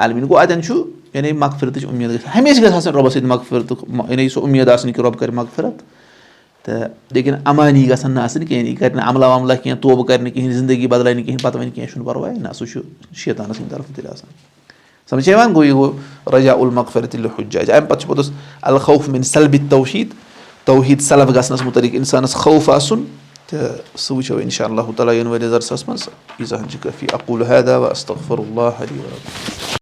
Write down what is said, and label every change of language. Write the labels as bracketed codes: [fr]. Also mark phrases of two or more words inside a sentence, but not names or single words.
[ks] العالمیٖن گوٚو اَتٮ۪ن چھُ یعنی مغفرتٕچ اُمید گژھِ ہمیشہِ گژھِ آسٕنۍ رۄبَس سۭتۍ مغفرتُک یعنی سۄ اُمید آسٕنۍ کہِ رۄب کَرِ مغفرت تہٕ لیکِن امانی گژھن نہٕ آسٕنۍ کِہیٖنۍ یہِ کَرِ نہٕ عملہ وملہ کینٛہہ توبہٕ کَرِ نہٕ کِہیٖنۍ زندگی بدلایہِ نہٕ کِہیٖنۍ پَتہٕ وَنہِ کینٛہہ چھُنہٕ پَرواے نہ سُہ چھُ شیطان سٕنٛدِ طرفہٕ تیٚلہِ آسان سَمجھ چھا یِوان گوٚو یہِ گوٚو [ar] رجا المغفرت لِحُجاج [ks] اَمہِ پَتہٕ چھُ پوٚتُس [ar] الخوف من سلبِ توحیٖد [ks] توحیٖد سلب گژھنَس مُتعلِق اِنسانَس خوف آسُن تہٕ سُہ وٕچھو [ar] اِنشاء اللہ تعالیٰ [ks] یِنہٕ وٲلِس درسَس منٛز ییٖژاہَن چھِ کٲفی [ar] اقوٗلُ ہذا واستغفر اللہ لِی ولَکُم